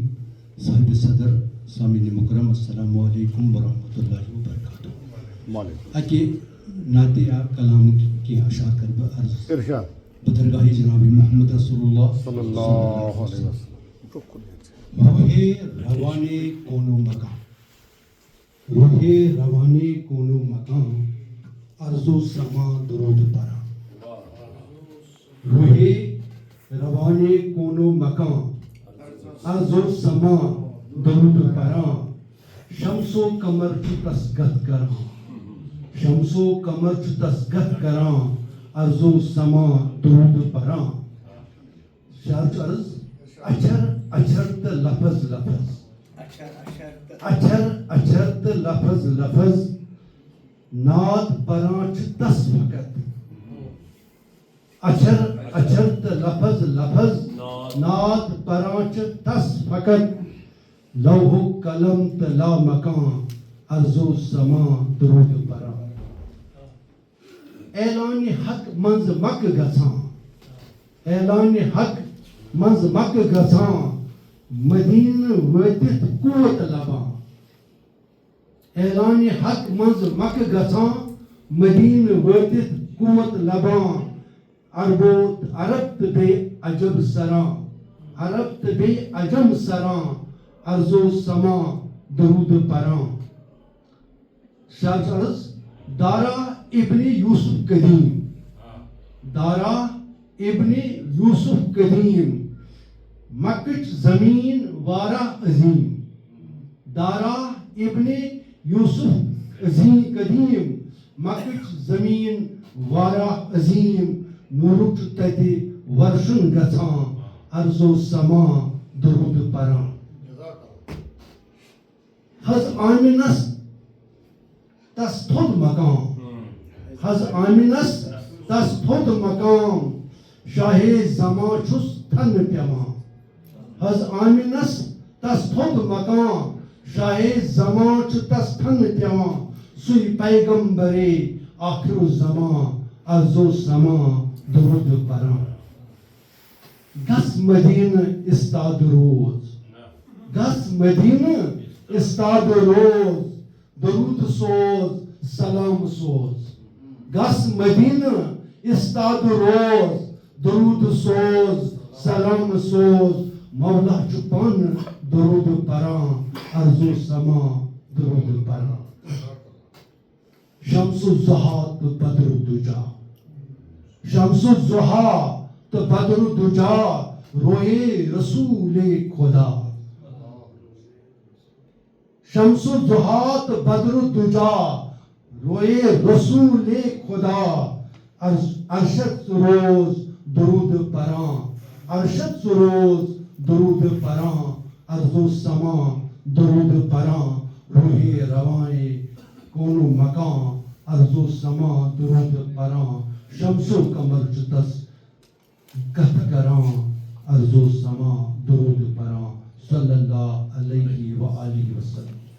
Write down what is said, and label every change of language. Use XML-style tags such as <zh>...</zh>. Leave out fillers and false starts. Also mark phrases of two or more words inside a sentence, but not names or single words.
<ur>صاحب صدر سامعین مکرم</ur> <ar>السلام علیکم ورحمۃ اللہ وبرکاتہ.</ar> <ks>اکہ نعتیہ کلام کی اشار کر بہ عرض بدرگاہ جناب محمد</ks> <ar>رسول اللہ صلی اللہ علیہ وسلم.</ar> <ks>روح روانے کونو مکان، روح روانے کونو مکان، ارض و سما درود پرا. روح روانے کونو مکان، ارض و سما درود پرا. شمس و قمر چھ تسگت کران، شمس و قمر چھ تسگت کران، ارض و سما درود پرا. شاعر عرض اچھر اچھر ت لفظ لفظ، اچھر اچھر ت لفظ لفظ، نعت پران چھ تس فقط. اچھر اچھر ت لفظ لفظ، نعت پران چھ تس فقط. لوح و قلم ت لا مکان، ارض و سما درود پرا. اعلان حق منز مک گژھان، اعلان حق منز مک گژھان، مدینہ وٲتِتھ قوت لبان. اعلان حق منز مک گژھان، مدینہ وٲتِتھ قوت لبان. عرب تہٕ بیٚیہِ عجب سران، عرب تہٕ بیٚیہِ عجم سران، ارض و سما درود پران. شاعر عرض دارا ابن یوسف قدیم، دارا ابن یوسف قدیم، مکچ زمین وارا عظیم. دارا ابن یوسف قدیم، مکچ زمین وارا عظیم. نورک تتہِ ورشن گژھان، ارض و سما درود پران. حض آمنس تس تھوٚد مقام، حض آمنس تس تھوٚد مقام، شاہ زمان چھُس تھنہٕ پٮ۪وان. حض آمنس تس تھوٚد مقام، شاہ زمان چھُ تس تھنہٕ پٮ۪وان. سُے پیغمبرے آخر الزمان، ارض و سما درود پران. گژھ مدینہ استاد روز، گژھ مدینہ استاد روز، درود سوز سلام سوز. گژھ مدینہ استاد روز، درود سوز سلام سوز. مولا چھُ پانہٕ درود پران، ارض و سما درود پران. شمس الضحیٰ تہٕ بدر الدجا، شمس الضحیٰ تہٕ بدر الدجا، روئے رسول خدا. شمس الضحیٰ تہٕ بدر الدجا، روئے رسول خدا. ارشد روز درود پران، ارشد روز درود پران، ارض و سما درود پران. روح روانے کونو مکان، ارض و سما درود پران. شمس و قمر چھ تس گت کران، ارض و سما درود پران.</ks> <ar>صلی اللہ علیہ وآلہ وسلم.</ar>